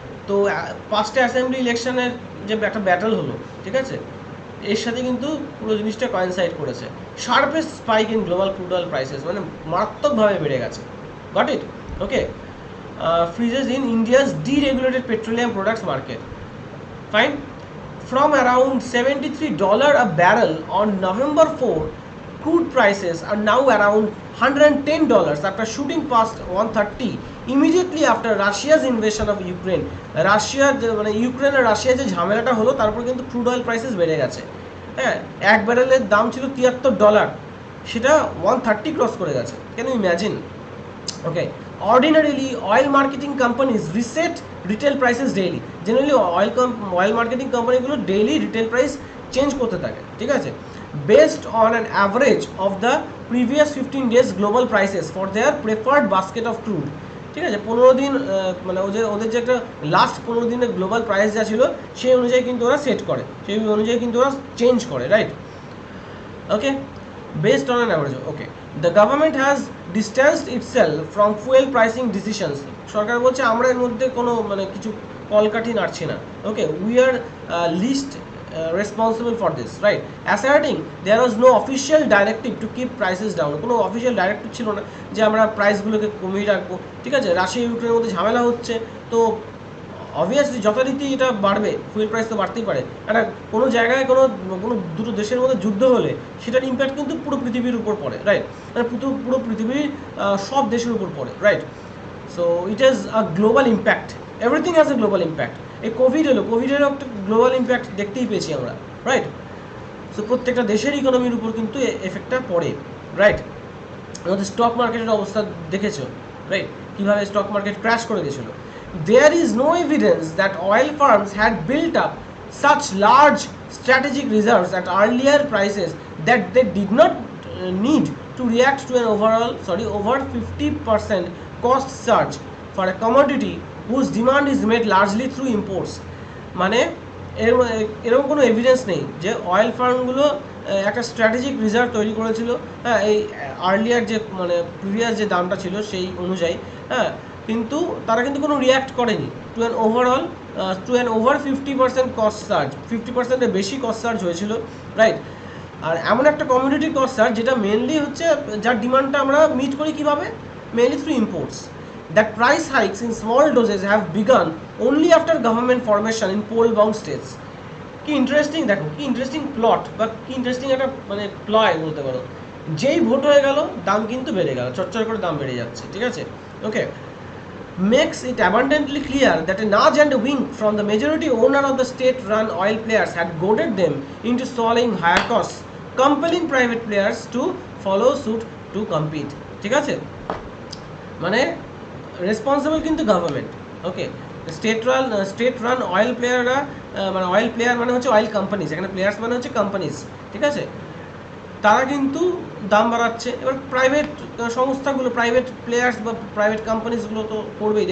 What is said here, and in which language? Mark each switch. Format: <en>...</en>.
<bn>তো 5টা অ্যাসেম্বলি ইলেকশনের যে একটা ব্যাটল হলো, ঠিক আছে, এর সাথে কিন্তু পুরো জিনিসটা কোইনসাইড করেছে।</bn> <en>sharpest spike in global crude oil prices,</en> <bn>মানে মারাত্মকভাবে বেড়ে গেছে।</bn> <en>Got it? Okay, freezes in India's deregulated petroleum products market, fine. From around $73 a barrel on November 4, crude prices are now around $110 after shooting past 130 immediately after Russia's invasion of Ukraine.</en> <bn>মানে Ukraine আর Russia যে ঝামেলাটা হলো, তারপর কিন্তু crude oil prices বেড়ে গেছে। হ্যাঁ, এক ব্যারেলের দাম ছিল $73, সেটা 130 ক্রস করে গেছে।</bn> <en>Can you imagine? Okay, ordinarily oil marketing companies reset retail prices daily. Generally oil marketing</en> <bn>কোম্পানিগুলো ডেইলি রিটেল প্রাইস চেঞ্জ করতে থাকে, ঠিক আছে,</bn> <en>based on an average of the previous 15 days global prices for their preferred basket of crude, ঠিক আছে।</en> <bn>15 দিন মানে ওদের যে একটা লাস্ট 15 দিনের গ্লোবাল প্রাইস যা ছিল সেই অনুযায়ী কিন্তু ওরা সেট করে, সেই অনুযায়ী কিন্তু ওরা চেঞ্জ করে, right.</bn> <en>Okay, based on an average. Okay, the government has distanced itself from fuel pricing decisions.</en> <bn>সরকার বলছে আমরা এর মধ্যে কোনো মানে কিছু কলকাঠি নাড়ছি না।</bn> <en>Okay, we are least responsible for this, right, asserting there was no official directive to keep prices down.</en> <bn>কোনো অফিসিয়াল ডাইরেক্টিভ ছিল না যে আমরা প্রাইসগুলোকে কমিয়ে রাখবো, ঠিক আছে। রাশিয়া ইউক্রেনের মধ্যে ঝামেলা হচ্ছে, তো অবভিয়াসলি যথারীতি এটা বাড়বে, ফুয়েল প্রাইস তো বাড়তেই পারে। একটা কোনো জায়গায় কোনো দুটো দেশের মধ্যে যুদ্ধ হলে সেটার ইম্প্যাক্ট কিন্তু পুরো পৃথিবীর উপর পড়ে, রাইট? মানে পুরো পৃথিবীর সব দেশের উপর পড়ে,</bn> <en>Right? So it is a global impact, everything has a global impact.</en> <bn>এই কোভিডেরও একটা গ্লোবাল ইম্প্যাক্ট দেখতেই পেয়েছি আমরা, রাইট? সো প্রত্যেকটা দেশের ইকোনমির উপর কিন্তু এফেক্টটা পড়ে, রাইট? আমাদের স্টক মার্কেটের অবস্থা দেখেছো, রাইট? কীভাবে স্টক মার্কেট ক্র্যাশ করে গেছিলো।</bn> <en>There is no evidence that oil firms had built up such large strategic reserves at earlier prices that they did not need to react to an over 50% cost surge for a commodity whose demand is met largely through imports.</en> <bn>মানে এরকম কোনো evidence নেই যে oil ফার্মগুলো একটা strategic reserve তৈরি করেছিল, হ্যাঁ, এই আর্লিয়ার যে মানে প্রিভিয়াস যে দামটা ছিল সেই অনুযায়ী, হ্যাঁ, কিন্তু তারা কিন্তু কোনো রিয়্যাক্ট করেনি</bn> <en>to an over 50% cost surge,</en> <bn>50%-এর বেশি কস্ট সার্জ হয়েছিল, রাইট? আর এমন একটা কমিউনিটি কস্ট সার্জ যেটা মেনলি হচ্ছে যার ডিমান্ডটা আমরা মিট করি কীভাবে,</bn> <en>Mainly through imports. That price hikes in small doses have begun only after government formation in poll bound states.</en> <bn>কি ইন্টারেস্টিং, দেখো কি ইন্টারেস্টিং প্লট বা কি ইন্টারেস্টিং একটা মানে প্লয় বলতে পারো। যেই ভোট হয়ে গেল দাম কিন্তু বেড়ে গেল, চটচর করে দাম বেড়ে যাচ্ছে, ঠিক আছে?</bn> <en>Okay, makes it abundantly clear that a nudge and a wink from the majority owner of the state-run oil players had goaded them into swallowing higher costs, compelling private players to follow suit to compete.</en> <bn>ঠিক আছে, মানে responsible কিন্তু government. ওকে, state run oil প্লেয়াররা, মানে oil player মানে হচ্ছে oil companies, এখানে players মানে হচ্ছে কোম্পানিজ, ঠিক আছে? তারা কিন্তু দাম বাড়াচ্ছে। এবার প্রাইভেট সংস্থাগুলো, প্রাইভেট প্লেয়ার্স বা প্রাইভেট কোম্পানিজগুলো তো করবেই।</bn>